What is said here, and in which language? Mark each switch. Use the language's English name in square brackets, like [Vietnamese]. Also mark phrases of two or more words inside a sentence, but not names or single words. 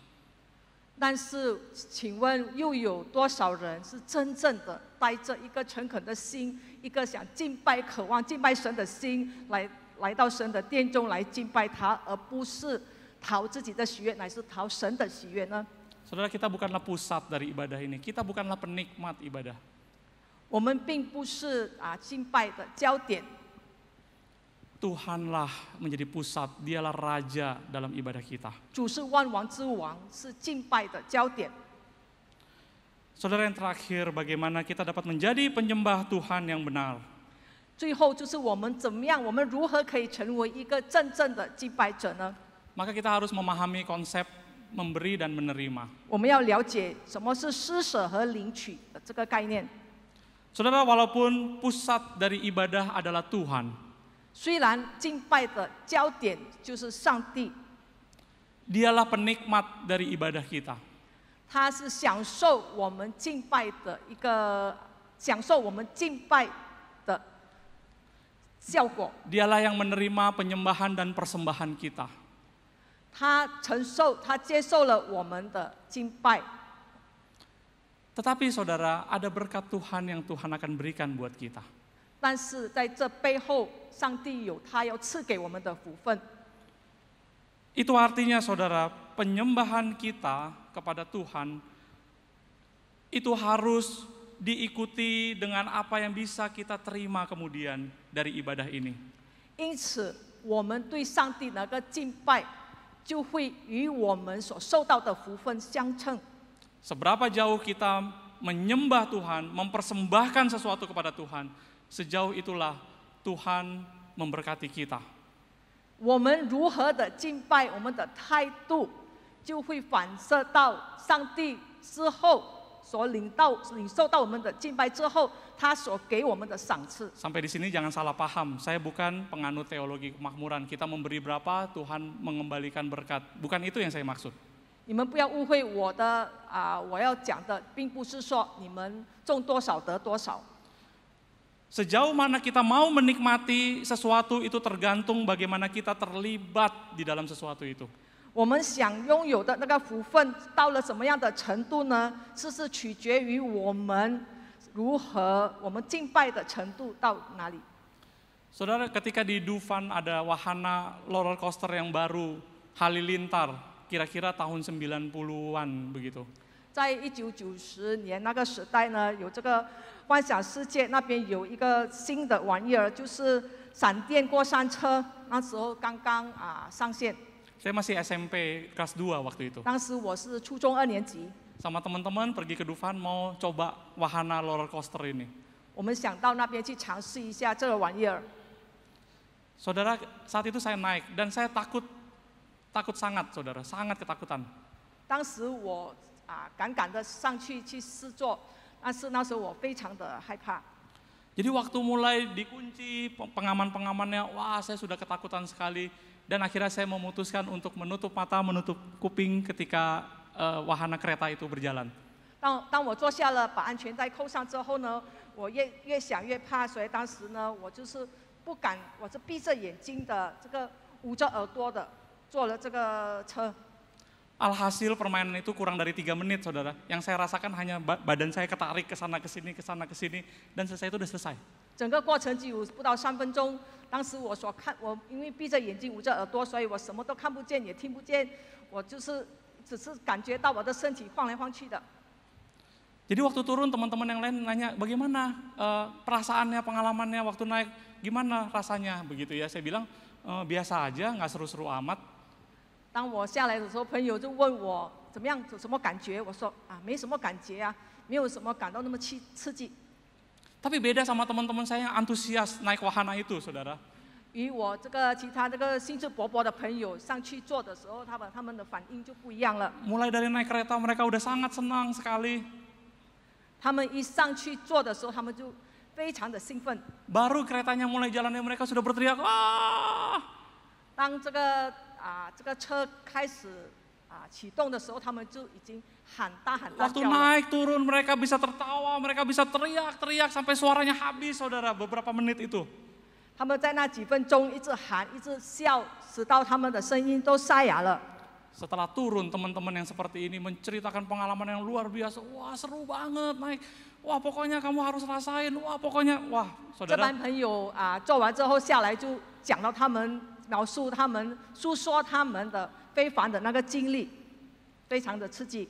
[Chinese] 但是请问又有多少人是真正的带着一个诚恳的心，一个想敬拜、渴望敬拜神的心，来到神的殿中来敬拜他，而不是讨自己的喜悦，乃是讨神的喜悦呢？ [Indonesian] Saudara, kita bukanlah pusat dari ibadah ini, kita bukanlah penikmat ibadah. [Chinese] 我们并不是敬拜的焦点， [Indonesian] Tuhanlah menjadi pusat, dialah Raja dalam ibadah kita. [Chinese] 主是万王之王，是敬拜的焦点。 [Indonesian] Saudara, yang terakhir, bagaimana kita dapat menjadi penyembah Tuhan yang benar? [Chinese] 最后就是我们怎么样，我们如何可以成为一个真正的敬拜者呢？ [Indonesian] Maka kita harus memahami konsep memberi dan menerima. [Chinese] 我们要了解什么是施舍和领取的这个概念。 [Indonesian] Saudara, walaupun pusat dari ibadah adalah Tuhan, [Chinese] 虽然敬拜的焦点就是上帝， [Indonesian] dialah penikmat dari ibadah kita. [Chinese] 他是享受我们敬拜的一个享受我们敬拜的效果。 [Indonesian] Dialah yang menerima penyembahan dan persembahan kita. [Chinese] 他接受了我们的敬拜。 [Indonesian] Tetapi saudara, ada berkat Tuhan yang Tuhan akan berikan buat kita. [Chinese] 但是在这背后，上帝有他要赐给我们的福分。 [Indonesian] Itu artinya saudara, penyembahan kita kepada Tuhan itu harus diikuti dengan apa yang bisa kita terima kemudian dari ibadah ini. [Chinese] 因此，我们对上帝那个敬拜，就会与我们所受到的福分相称。 [Indonesian] Seberapa jauh kita menyembah Tuhan, mempersembahkan sesuatu kepada Tuhan, sejauh itulah Tuhan memberkati kita. [Chinese] 我们如何的敬拜，我们的态度就会反射到上帝之后所领受到我们的敬拜之后，他所给我们的赏赐。 [Indonesian] Sampai di sini jangan salah paham, saya bukan penganut teologi kemakmuran. Kita memberi berapa, Tuhan mengembalikan berkat. Bukan itu yang saya maksud. [Chinese] 你们不要误会我的我要讲的，并不是说你们种多少得多少。 [Indonesian] Sejauh mana kita mau menikmati sesuatu itu tergantung bagaimana kita terlibat di dalam sesuatu itu. [Chinese] 我们想拥有的那个福分到了什么样的程度呢？是取决于我们如何，我们敬拜的程度到哪里。 [Indonesian] Saudara, ketika di Dufan ada wahana [English] roller coaster [Indonesian] yang baru, Halilintar, kira-kira tahun 90-an begitu. [Chinese] 在1990年那个时代呢，有这个幻想世界那边有一个新的玩意儿，就是闪电过山车，那时候刚刚上线。 [Indonesian] Saya masih SMP kelas 2 waktu itu. [Chinese] 当时我是初中2年级， [Indonesian] Sama teman-teman pergi ke Dufan mau coba wahana [English] roller coaster [Indonesian] ini. [Chinese] 我们想到那边去尝试一下这个玩意儿。 [Indonesian] Saudara, saat itu saya naik dan saya takut sangat, saudara, sangat ketakutan. [Chinese] 当时我敢的上去试坐，但是那时候我非常的害怕。 [Indonesian] Jadi waktu mulai dikunci pengaman-pengamannya, wah saya sudah ketakutan sekali. Dan akhirnya saya memutuskan untuk menutup mata, menutup kuping ketika wahana kereta itu berjalan. [Chinese] 当我坐下了，把安全带扣上之后呢，我越想越怕，所以当时呢，我就是不敢，我是闭着眼睛的，这个捂着耳朵的坐了这个车。 [Indonesian] Alhasil permainan itu kurang dari 3 menit, saudara. Yang saya rasakan hanya badan saya ketarik ke sana ke sini, dan selesai itu udah selesai. [Chinese] 整个过程只有不到3分钟。当时我因为闭着眼睛捂着耳朵，所以我什么都看不见也听不见，我只是感觉到我的身体晃来晃去的。 [Indonesian] Jadi waktu turun teman-teman yang lain nanya bagaimana perasaannya, pengalamannya waktu naik, gimana rasanya begitu ya. Saya bilang biasa aja, nggak seru-seru amat. [Chinese] 当我下来的时候，朋友就问我怎么样，有什么感觉？我说没什么感觉啊，没有什么感到那么刺激。 [Indonesian] Tapi beda sama teman-teman saya yang antusias naik wahana itu, saudara. [Chinese] 与我其他兴致勃勃的朋友上去坐的时候，他们的反应就不一样了。 [Indonesian] Mulai dari naik kereta mereka udah sangat senang sekali. [Chinese] 他们一上去坐的时候，他们就非常的兴奋。 [Indonesian] Baru keretanya mulai jalannya mereka sudah berteriak, wah! [Chinese] 当这个车开始启动的时候，他们就已经喊大叫了。 [Indonesian] Waktu naik turun mereka bisa tertawa, mereka bisa teriak-teriak sampai suaranya habis, saudara, beberapa menit itu. [Chinese] 他们在那几分钟一直喊，一直笑，直到他们的声音都沙哑了。 [Indonesian] Setelah turun teman-teman yang seperti ini menceritakan pengalaman yang luar biasa. Wah seru banget naik. Wah pokoknya kamu harus rasain. Wah pokoknya, wah [Chinese] 这 [Indonesian] saudara. [Chinese] 班朋友做完之后下来就讲到描述他们诉说他们的非凡的那个经历，非常的刺激。